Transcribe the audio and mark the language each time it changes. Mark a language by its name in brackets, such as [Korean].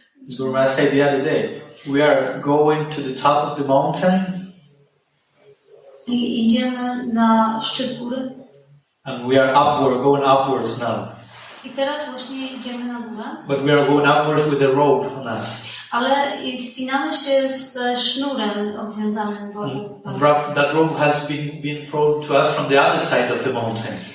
[English] As Guru Maharaj said the other day, we are going to the top of the mountain. [Polish] I idziemy na szczyt góry. [English] And we are going upwards now. [Polish] I teraz właśnie idziemy na górę. [English] But we are going upwards with a rope on us. [Polish] Ale wspinamy się ze sznurem obwiązanym wokół. [English] That rope has been thrown to us from the other side of the mountain.